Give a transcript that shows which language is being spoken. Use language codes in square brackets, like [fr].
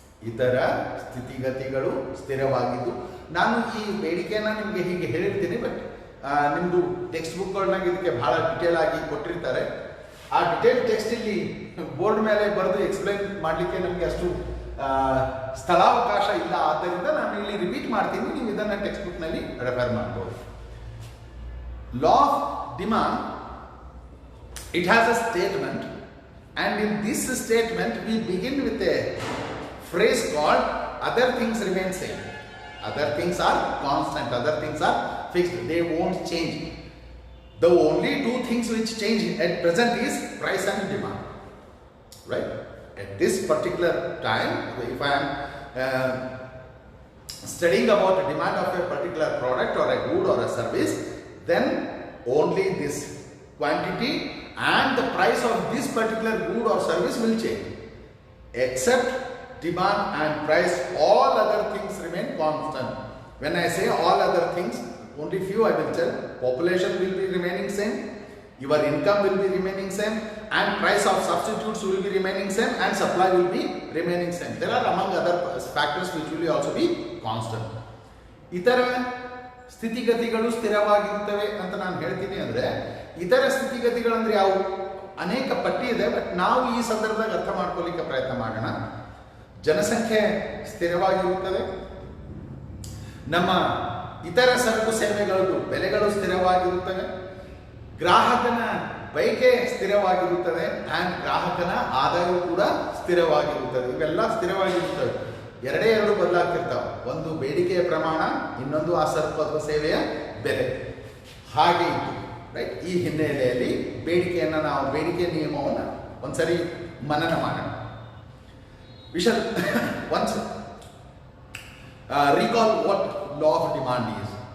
[kn] ಇತರ ಸ್ಥಿತಿಗತಿಗಳು ಸ್ಥಿರವಾಗಿದ್ದು ನಾನು ಈ ಬೇಡಿಕೆಯನ್ನು ನಿಮಗೆ ಹೀಗೆ ಹೇಳಿರ್ತೀನಿ, ಬಟ್ ನಿಮ್ಮದು ಟೆಕ್ಸ್ಟ್ ಬುಕ್ಗಳನ್ನಾಗ ಇದಕ್ಕೆ ಬಹಳ ಡಿಟೇಲ್ ಆಗಿ ಕೊಟ್ಟಿರ್ತಾರೆ. ಆ ಡಿಟೇಲ್ ಟೆಕ್ಸ್ಟ್ ಇಲ್ಲಿ ಬೋರ್ಡ್ ಮೇಲೆ ಬರೆದು ಎಕ್ಸ್ಪ್ಲೈನ್ ಮಾಡಲಿಕ್ಕೆ ನಮಗೆ ಅಷ್ಟು ಸ್ಥಳಾವಕಾಶ ಇಲ್ಲ. ಆದ್ದರಿಂದ ನಾನು ಇಲ್ಲಿ ರಿಪೀಟ್ ಮಾಡ್ತೀನಿ, ನೀವು ಇದನ್ನು ಟೆಕ್ಸ್ಟ್ ಬುಕ್ನಲ್ಲಿ ರೆಫರ್ ಮಾಡ್ಬೋದು. [en] Law of demand, it has a statement, and in this statement we begin with a phrase called other things remain same. Other things are constant, other things are fixed, they won't change. The only two things which change at present is price and demand, right? At this particular time, if I am studying about the demand of a particular product or a good or a service, then only this quantity and the price of this particular good or service will change. Except demand and price, all other things remain constant. When I say all other things, only few I will tell. Population will be remaining same, your income will be remaining same, and price of substitutes will be remaining same, and supply will be remaining same. There are among other factors which will also be constant. [kn] ಇತರ ಸ್ಥಿತಿಗತಿಗಳು ಸ್ಥಿರವಾಗಿರುತ್ತವೆ ಅಂತ ನಾನು ಹೇಳ್ತೀನಿ. ಅಂದರೆ ಇತರ ಸ್ಥಿತಿಗತಿಗಳಂದ್ರೆ ಯಾವುವು? ಅನೇಕ ಪಟ್ಟಿ ಇದೆ, ಬಟ್ ನಾವು ಈ ಸಂದರ್ಭದಾಗ ಅರ್ಥ ಮಾಡ್ಕೊಳ್ಳಿಕ್ಕೆ ಪ್ರಯತ್ನ ಮಾಡೋಣ. ಜನಸಂಖ್ಯೆ ಸ್ಥಿರವಾಗಿರುತ್ತದೆ, ನಮ್ಮ ಇತರ ಸರಕು ಸೇವೆಗಳು ಬೆಲೆಗಳು ಸ್ಥಿರವಾಗಿರುತ್ತವೆ, ಗ್ರಾಹಕನ ಬಯಕೆ ಸ್ಥಿರವಾಗಿರುತ್ತದೆ, ಆ್ಯಂಡ್ ಗ್ರಾಹಕನ ಆದಾಯವು ಕೂಡ ಸ್ಥಿರವಾಗಿರುತ್ತದೆ. ಇವೆಲ್ಲ ಸ್ಥಿರವಾಗಿರುತ್ತವೆ. ಎರಡೇ ಎರಡು ಬದಲಾಗ್ತಿರ್ತಾವೆ. ಒಂದು ಬೇಡಿಕೆಯ ಪ್ರಮಾಣ, ಇನ್ನೊಂದು ಆ ಸರಕು ಅಥವಾ ಸೇವೆಯ ಬೆಲೆ. ಹಾಗೆ ಇತ್ತು, ರೈಟ್? ಈ ಹಿನ್ನೆಲೆಯಲ್ಲಿ ಬೇಡಿಕೆ ನಿಯಮವನ್ನು ಒಂದ್ಸರಿ ಮನನ ಮಾಡೋಣ. [en] We shall once recall what law of demand is.